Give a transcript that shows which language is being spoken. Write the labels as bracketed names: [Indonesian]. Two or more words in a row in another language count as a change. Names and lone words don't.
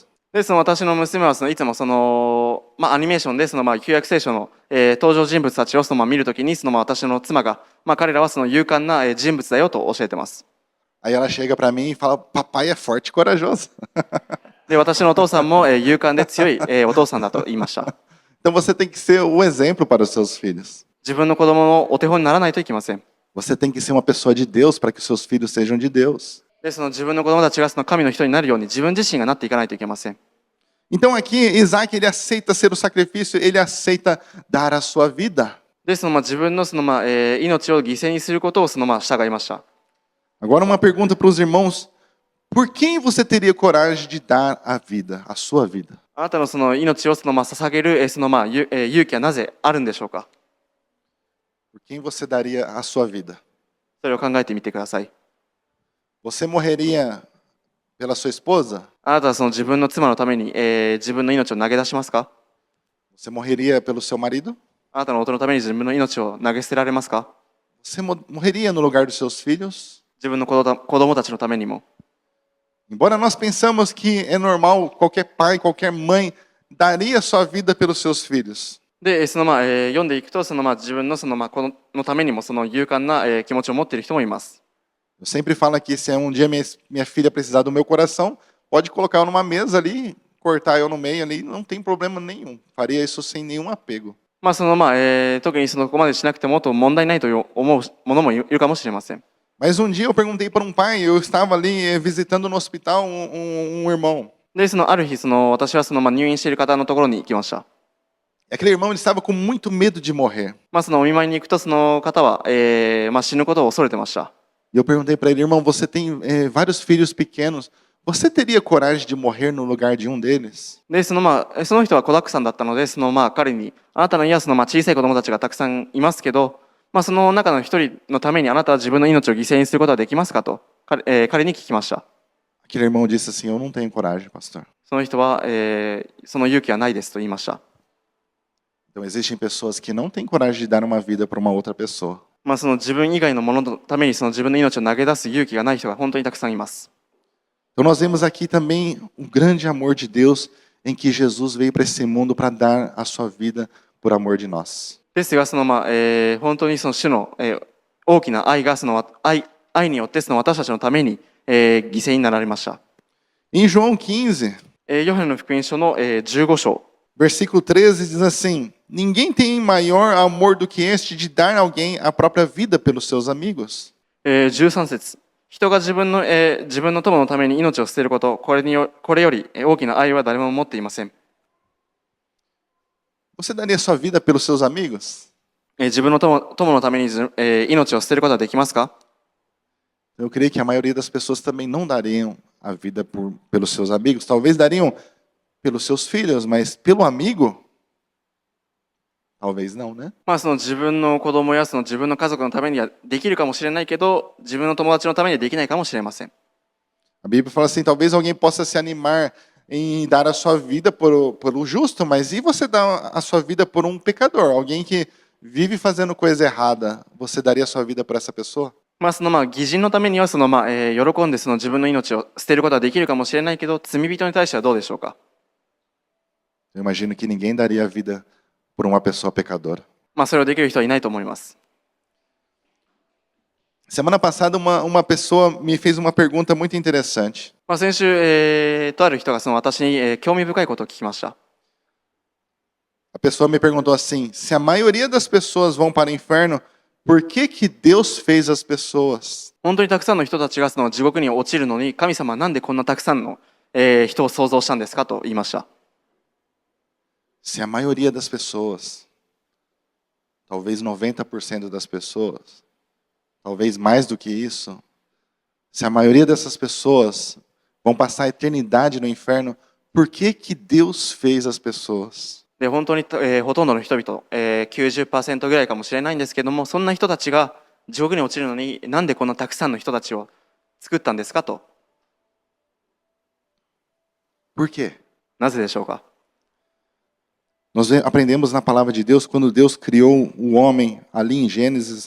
[Japanese] で、私の娘はいつもアニメーションで旧約聖書の登場人物たちを見るときに私の妻が彼らは勇敢な人物だよと教えてます。 [Portuguese] Aí ela chega para mim e fala, papai é forte e corajoso. [Japanese] で、私のお父さんも勇敢で強いお父さんだと言いました。 [Portuguese] Então você tem que ser o exemplo para os seus filhos. [Japanese] 自分の子供のお手本にならないといけません。 [Portuguese] Você tem que ser uma pessoa de Deus para que os seus filhos sejam de Deus. [Japanese] で、自分の子供たちが神の人になるように自分自身がなっていかないといけません。 [Portuguese] Então aqui Isaac ele aceita ser o sacrifício, ele aceita dar a sua vida. [Japanese] で、自分の命を犠牲にすることを従いました。 [Portuguese] Agora uma pergunta para os irmãos: por quem você teria coragem de dar a vida, a sua vida? [Japanese] あなたの命を捧げる勇気はなぜあるんでしょうか。 [Portuguese] Por quem você daria a sua vida? [Japanese] それを考えてみてください。 [Portuguese] Você morreria pela sua esposa? [Japanese] あなたは自分の妻のために自分の命を投げ出しますか。 [Portuguese] Você morreria pelo seu marido? [Japanese] あなたの夫のために自分の命を投げ捨てられますか。 [Portuguese] Você morreria no lugar dos seus filhos? [Japanese] 自分の子供たちのためにも。 [Portuguese] Embora nós pensamos que é normal, qualquer pai, qualquer mãe daria sua vida pelos seus filhos. [Japanese] で、読んでいくと自分の子のためにも勇敢な気持ちを持っている人もいます。 [Portuguese] Eu sempre falo aqui, se um dia minha filha precisar do meu coração, pode colocar eu numa mesa ali, cortar eu no meio ali, não tem problema nenhum. Faria isso sem nenhum apego. [Japanese] 特にここまでしなくても問題ないと思う者もいるかもしれません。 [Portuguese] Mas um dia eu perguntei para um pai, eu estava ali visitando no hospital um irmão. [Japanese] で、ある日私は入院している方のところに行きました。 [Portuguese] Aquele irmão ele estava com muito medo de morrer. [Japanese] お見舞いに行くとその方は死ぬことを恐れてました。 [Portuguese] E eu perguntei para ele, irmão, você tem vários filhos pequenos, você teria coragem de morrer no lugar de um deles? [Japanese] で、その人は子だくさんだったので、彼にあなたの家は小さい子供たちがたくさんいますけど、その中の一人のためにあなたは自分の命を犠牲にすることはできますかと彼に聞きました。 [Portuguese] Aquele irmão disse assim, eu não tenho coragem, pastor. [Japanese] その人は、その勇気はないですと言いました。 [Portuguese] Então existem pessoas que não têm coragem de dar uma vida para uma outra pessoa. [Japanese] 自分以外のもののために自分の命を投げ出す勇気がない人が本当にたくさんいます。 [Portuguese] Então nós vemos aqui também o grande amor de Deus em que Jesus veio para esse mundo para dar a sua vida por amor de nós. [Japanese] ですが本当に主の、大きな愛が愛によって私たちのために、犠牲になられました。 [Portuguese] Em João 15, [Japanese] ヨハネの福音書の、15章 [Portuguese] versículo 13 diz assim: ninguém tem maior amor do que este de dar a alguém a própria vida pelos seus amigos. [Japanese] 13 節人が自分の友のために命を捨てること、これより大きな愛は誰も持っていません。 [Portuguese] Você daria sua vida pelos seus amigos? [Japanese] 自分の友のために命を捨てることはできますか。 [Portuguese] Eu creio que a maioria das pessoas também não dariam a vida pelos seus amigos. Talvez dariam pelos seus filhos, mas pelo amigo? Talvez não, né? [Japanese] 自分の子供や自分の家族のためにはできるかもしれないけど、自分の友達のためにはできないかもしれません。 [Portuguese] A Bíblia fala assim, talvez alguém possa se animar em dar a sua vida por o justo, mas e você dar a sua vida por um pecador? Alguém que vive fazendo coisa errada, você daria a sua vida por essa pessoa? [Japanese] 義人のためには喜んで自分の命を捨てることはできるかもしれないけど、罪人に対してはどうでしょうか。 [Portuguese] Eu imagino que ninguém daria a vida por uma pessoa pecadora. [Japanese] それをできる人はいないと思います。 [Portuguese] Semana passada, uma pessoa me fez uma pergunta muito interessante. [Japanese] 先週、とある人が私に、興味深いことを聞きました。 [Portuguese] A pessoa me perguntou assim: se a maioria das pessoas vão para o inferno, por que que Deus fez as pessoas? [Japanese] 本当にたくさんの人たちが地獄に落ちるのに、神様はなんでこんなたくさんの、人を創造したんですかと言いました。 [Portuguese] Se a maioria das pessoas, talvez 90% das pessoas, talvez mais do que isso, se a maioria dessas pessoas vão passar a eternidade no inferno, por que que Deus fez as pessoas? [Japanese] で本当に、ほとんどの人々、90% ぐらいかもしれないんですけども、そんな人たちが地獄に落ちるのに、なんでこんなたくさんの人たちを作ったんですかと。 [Portuguese] Por quê? [Japanese] なぜでしょうか。 [Portuguese] Nós aprendemos na palavra de Deus quando Deus criou o homem ali em Gênesis.